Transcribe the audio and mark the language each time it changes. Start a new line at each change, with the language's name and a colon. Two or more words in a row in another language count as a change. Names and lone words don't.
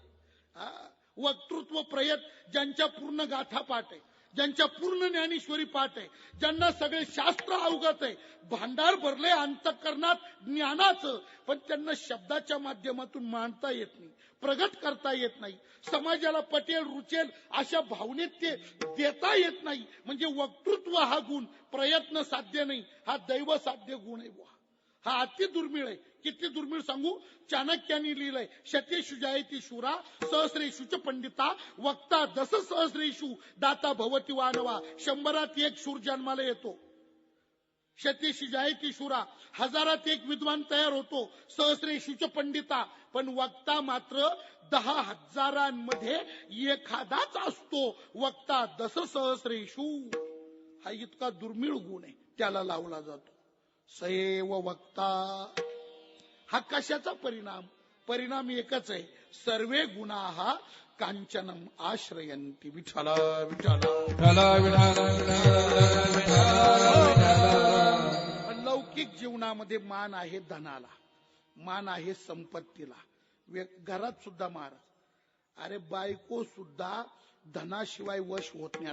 Marathi: वक्तृत्व ज्यांच्या पूर्ण गाथा पाठ आहे, ज्यांच्या पूर्ण ज्ञानेश्वरी पाठ आहे, ज्यांना सगळे शास्त्र अवगत आहे, भांडार भरले अंतःकरणात ज्ञानाचं, पण त्यांना शब्दाच्या माध्यमातून मांडता येत नाही, प्रगट करता येत नाही, समाजाला पटेल रुचेल अशा भावनेत ते देता येत नाही. म्हणजे वक्तृत्व हा गुण प्रयत्न साध्य नाही, हा दैव साध्य गुण आहे. हा अति दुर्मिळ आहे. किती दुर्मिळ सांगू, चाणक्याने लिहिलंय,
Sanskrit: शतेषु जायती शूरा सहस्रेषु च पंडिता वक्ता दस सहस्रेषु दाता भवती वानवा.
Marathi: 100त एक शूर जन्माला येतो.
Sanskrit: शतेषु जायती शूरा,
Marathi: 1000त एक विद्वान तयार होतो.
Sanskrit: सहस्रेषु च पंडिता,
Marathi: पण वक्ता मात्र 10,000मध्ये एखादाच असतो.
Sanskrit: वक्ता दस सहस्रेषु,
Marathi: हा इतका दुर्मिळ गुण आहे, त्याला लावला जातो.
Sanskrit: सएव वक्ता
Marathi: हा कशाचा परिणाम? परिणाम एकच आहे,
Sanskrit: सर्वे गुणाः कांचनम आश्रयन्ति.
Marathi: विठ्ठला विठ्ठला. लौकिक जीवनामध्ये मान आहे धनाला, मान आहे संपत्तीला. घरात सुद्धा महाराज, अरे बायको सुद्धा धनाशिवाय वश होत नाही.